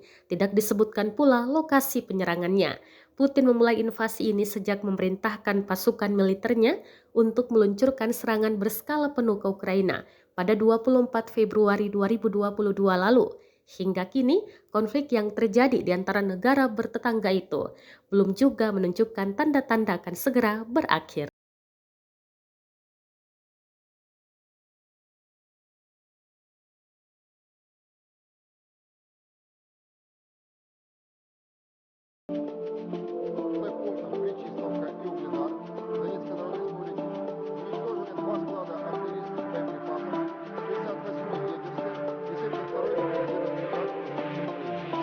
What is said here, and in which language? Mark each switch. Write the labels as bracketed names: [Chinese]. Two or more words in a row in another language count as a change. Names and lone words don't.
[Indonesian] Tidak disebutkan pula lokasi penyerangannya. Putin memulai invasi ini sejak memerintahkan pasukan militernya untuk meluncurkan serangan berskala penuh ke Ukraina pada 24 Februari 2022 lalu. Hingga kini, konflik yang terjadi di antara negara bertetangga itu belum juga menunjukkan tanda-tanda akan segera berakhir. [Russian] Пунктов Причистовка и Угледар Донецкой Народной Республики уничтожены два склада артиллерийских боеприпасов, 58 егерских и 72-й механизированный бригад вооружений Украины.